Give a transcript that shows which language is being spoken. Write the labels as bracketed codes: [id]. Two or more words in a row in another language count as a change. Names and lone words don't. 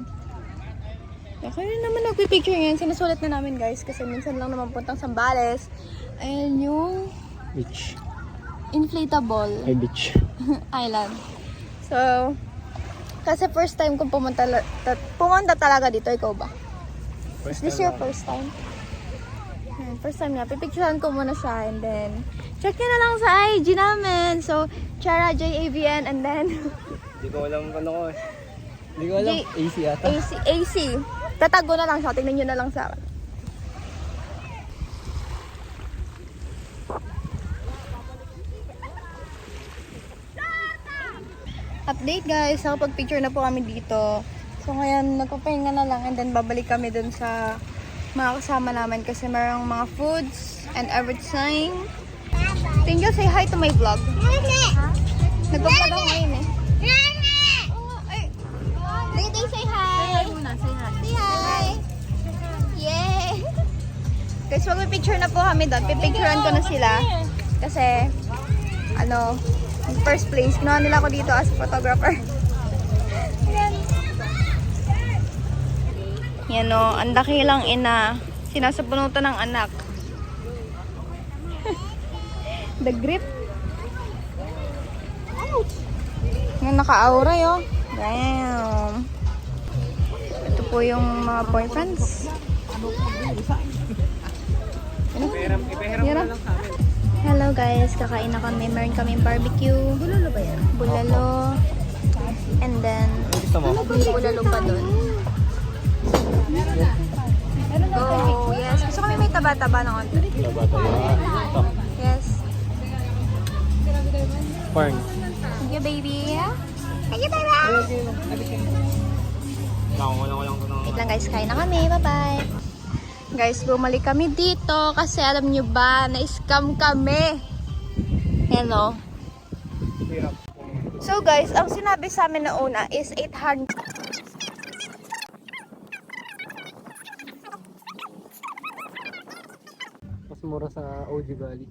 [tl] Kaya naman nagpipicture ngayon. Sinusulit na namin [en] guys [tl] kasi minsan lang naman puntang Sambales. Ayan yung Beach. inflatable Ay, beach. island. So, kasi first time kong pumunta talaga dito. Ikaw ba? [en] Is this your first time? First time nga. [tl] Pipicturean ko muna siya and then [en] check nyo [tl] na lang sa IG namin. So, Chara JAVN and then Hindi ko alam ano ko eh. Hindi ko alam. AC ata. AC. Tatago na lang siya. Tingnan nyo na lang sa akin. Update guys, nakapag-picture na po kami dito. So ngayon, nagpapahinga na lang and then babalik kami dun sa mga kasama namin kasi mayroong mga [en] foods and everything. Tingnan, say hi to my vlog. [tl] Nagpa-vlog ako ngayon eh. Tingnan, [en] say hi. Say hi. Yay! [tl] Guys, magpipicture na po kami doon. Pipicturean ko na sila. Kasi, [en] in first place, [tl] kinuha nila ako dito as photographer. Yan o, ang dakilang ina. Sinasabunutan ng anak. [en] The grip. [tl] Yan, naka-aura yun. [en] Damn. [tl] Ito po yung mga boyfriends. Hirap. Hello guys, kakain na kami. Meron kaming barbecue. Bulalo ba yan? Bulalo. And then, bulalo pa dun. [en] Oh, yes. [tl] Gusto kami may taba-taba na konti. [en] Yes. Corn. Thank you, baby. Thank you, baby. [tl] Wait lang guys, kain na kami. [en] Bye-bye. [tl] Guys, bumalik kami dito kasi alam nyo ba, na-scam kami. [en] Hello. [tl] So guys, ang sinabi sa amin na una is 800. Mas mura sa OG Valley.